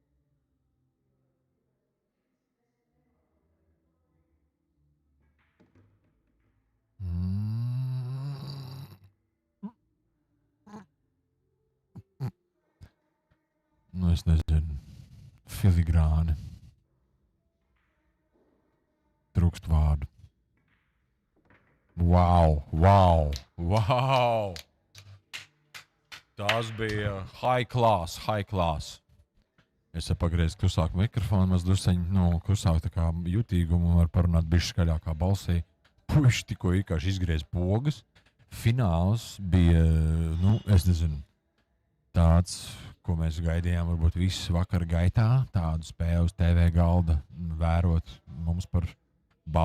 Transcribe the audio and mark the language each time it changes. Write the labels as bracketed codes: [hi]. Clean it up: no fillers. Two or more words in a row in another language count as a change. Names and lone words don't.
[lv] Nu, es nezinu. Filigrāni. Trūkst vārdu. [en] Wow, wow, wow! [lv] Tas bija [en] high class, high class. [lv] Es pagriezu klusāku mikrofonu, maz drusceņu, klusāku tā kā jutīgumu, var parunāt bišķi skaļākā balsī. Puiši tikko vienkārši izgriez pogas. Fināls bija, es nezinu, tāds, ko mēs gaidījām varbūt visu vakaru gaitā, tādu spēju uz TV galda vērot mums par baudu.